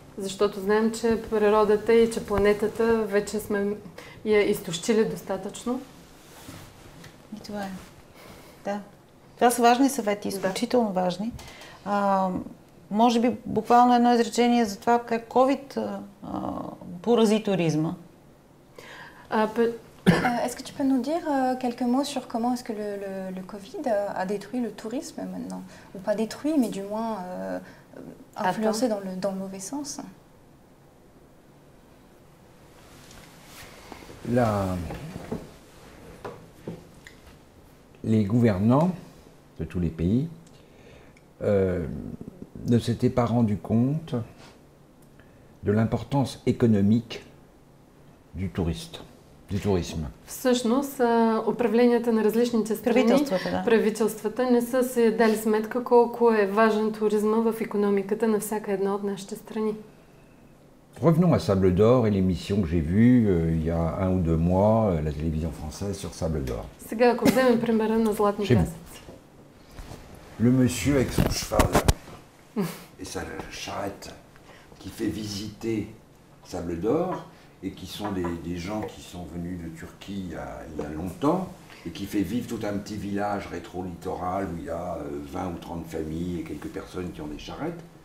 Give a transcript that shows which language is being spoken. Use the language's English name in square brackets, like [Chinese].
[Bulgarian] Защото знаем, че природата и че планетата вече сме я изтощили достатъчно. И това е. Да. Това са важни съвети, изключително важни. Може би буквално едно изречение за това как COVID порази туризма. [French] Est-ce que tu peux nous dire quelques mots sur comment est-ce que le Covid a détruit le tourisme maintenant? Ou pas détruit, mais du moins influencé dans le mauvais sens? Les gouvernants de tous les pays ne s'étaient pas rendus compte de l'importance économique du tourisme. [Bulgarian] Всъщност, управленията на различните страни, правителствата не са се дали сметка колко е важен туризма в икономиката на всяка една от нашите страни. [French] Revenons à Sable d'Or et l'émission que j'ai vue il y a 1 ou 2 mois, la télévision française sur Sable d'Or. [Bulgarian] Сега, ако вземем примера на Златни пясъци. [French] Le monsieur avec son cheval et sa charrette qui fait visiter Sable d'Or et qui sont des gens qui sont venus de Turquie il y a longtemps et qui fait vivre tout un petit village rétro-littoral où il y a 20 ou 30 familles et quelques personnes qui ont des charrettes.